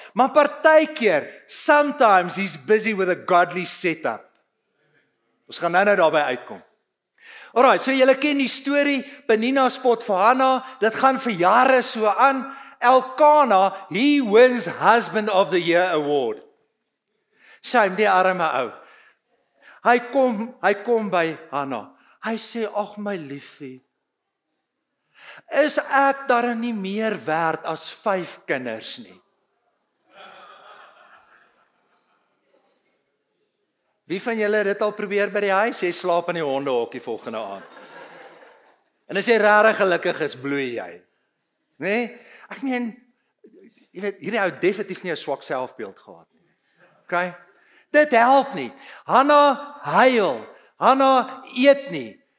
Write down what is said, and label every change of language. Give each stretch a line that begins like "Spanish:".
Afrikaans: Maar partykeer,
English: sometimes he's busy with a godly setup.
Afrikaans: Ons gaan nou daarby uitkom. Alright, so julle ken die storie, Penina spot vir Hanna, dit gaan vir jare so aan.
English: Elkana, he wins Husband of the Year award.
Afrikaans: Shame, die arme ou. Hy kom by Hanna. Hy sê, ag my liefie, is ek dan nie meer werd as 5 kinders nie? Wie van julle het dit al probeer by die huis? Jy slaap in die hondehokkie volgende aand. En as jy regtig gelukkig is, bloei jy. Nee? Ek meen, jy weet, hierdie ou definitief nie 'n swak selfbeeld gehad nie. Okay? Dit help nie. Hanna huil. Hanna eet nie.